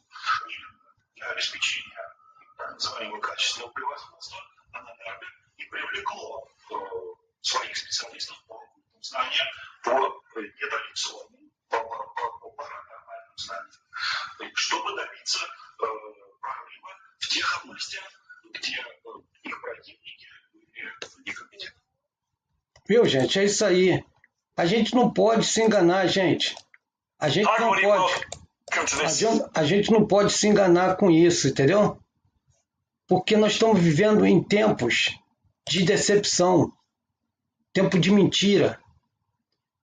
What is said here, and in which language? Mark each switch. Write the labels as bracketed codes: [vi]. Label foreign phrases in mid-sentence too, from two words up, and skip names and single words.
[ru] Для обеспечения так называемого качественного превосходства ННР и привлекло своих специалистов по оккультным знаниям, по нетрадиционным, по паранормальным знаниям, чтобы добиться прорыва в тех областях, где их противники были некомпетентны. [pt] Viu, gente? É isso aí. A gente não pode se enganar, gente. A gente não pode. A gente não pode se enganar com isso, entendeu? Porque nós estamos vivendo em tempos de decepção, tempo de mentira.